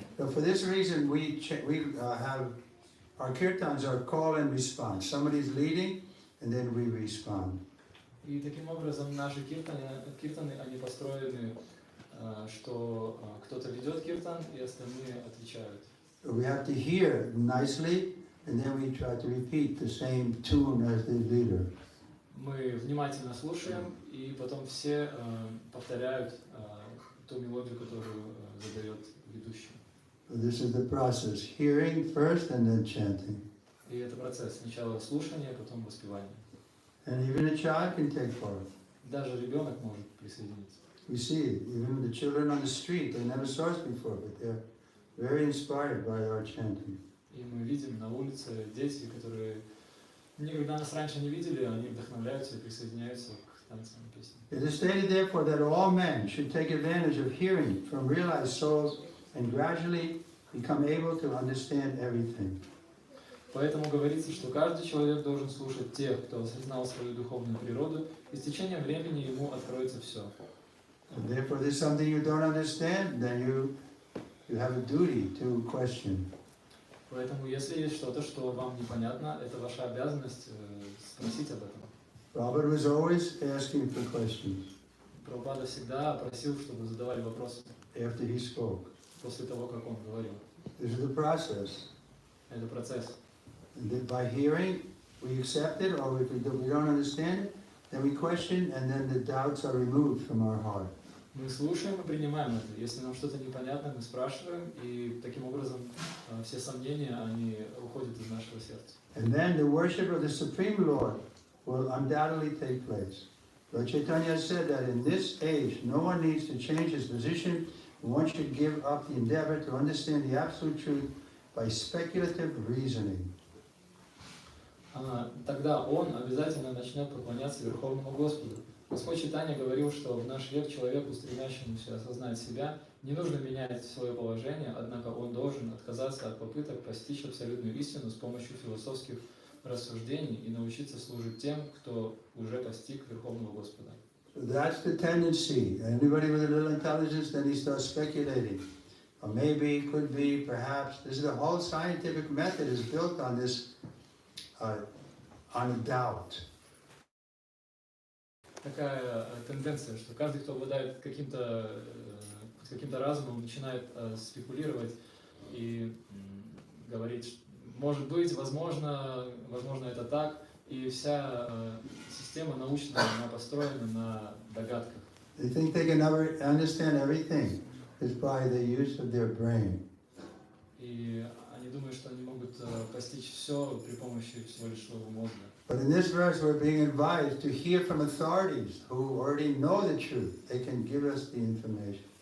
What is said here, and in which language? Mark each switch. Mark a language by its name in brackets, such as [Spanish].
[English] So for this reason, we have our kirtans are call and response. Somebody's leading, and then we respond. [Russian] И таким образом наши киртаны, они построены, что кто-то ведет киртан, и остальные отвечают. [English] So we have to hear nicely, and then we try to repeat the same tune as the leader. [Russian] Мы внимательно слушаем, и потом все повторяют ту мелодию, которую задает ведущий. [English] So this is the process: hearing first, and then chanting. [Russian] И это процесс. Сначала слушание, потом воспевание. [English] And even a child can take part. [Russian] Даже ребенок может присоединиться. [English] We see even the children on the street; they never saw us before, but they're very inspired by our chanting. [Russian] И мы видим на улице дети, которые никогда нас раньше не видели, они вдохновляются и присоединяются к танцам и песням. [English] It is stated, therefore, that all men should take advantage of hearing from realized souls and gradually become able to understand everything. [Russian] Поэтому говорится, что каждый человек должен слушать тех, кто осознал свою духовную природу, и с течением времени ему откроется все. [English] And therefore, if there's something you don't understand, then you have a duty to question. [Russian] Поэтому, если есть что-то, что вам непонятно, это ваша обязанность спросить об этом. [English] Robert was always asking for questions [Russian] Прабхупада всегда просил, чтобы задавали вопросы [English] after he spoke. [Russian] после того, как он говорил. [English] This is the process. [Russian] Это процесс. [English] And that by hearing, we accept it, or if we don't understand it, then we question, and then the doubts are removed from our heart. [Russian] Мы слушаем и принимаем это. Если нам что-то непонятно, мы спрашиваем, и таким образом все сомнения, они уходят из нашего сердца. [English] And then the worship of the Supreme Lord will undoubtedly take place. Lord Chaitanya said that in this age, no one needs to change his position. One should give up the endeavor to understand the absolute truth by speculative reasoning. [Russian] Тогда он обязательно начнет поклоняться Верховному Господу. Господь Чайтанья говорил, что в наш век человеку, стремящемуся осознать себя, не нужно менять свое положение, однако он должен отказаться от попыток постичь абсолютную истину с помощью философских рассуждений и научиться служить тем, кто уже постиг Верховного Господа. [English] So that's the tendency. Anybody with a little intelligence, then he starts speculating. Or maybe, could be, perhaps. This is the whole scientific method is built on this, on a doubt. [Russian] Такая тенденция, что каждый, кто обладает каким-то разумом, начинает спекулировать и говорить, может быть, возможно это так, и вся система научная, она построена на догадках. [English] They think they can never understand everything is by the use of their brain. [Russian] И они думают, что они могут постичь все при помощи всего лишь своего мозга. [English] But in this verse, we're being advised to hear from authorities who already know the truth. They can give us the information.